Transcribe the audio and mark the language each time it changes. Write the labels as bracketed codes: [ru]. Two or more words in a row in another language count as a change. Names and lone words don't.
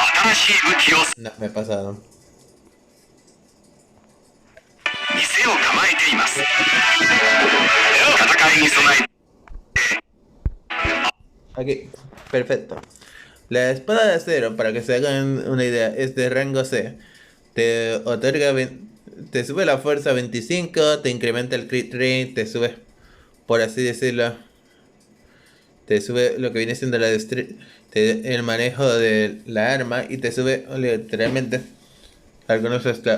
[ja] しい武器を [es] No, me pasaron. [ja] 店を構えています。戦いに備え [es] Aquí, perfecto. La espada de acero, para que se hagan una idea, es de rango C. Te otorga, te sube la fuerza 25, te incrementa el [en] crit rate, [es] te sube, por así decirlo, te sube lo que viene siendo el manejo de la arma y te sube literalmente algunos stats.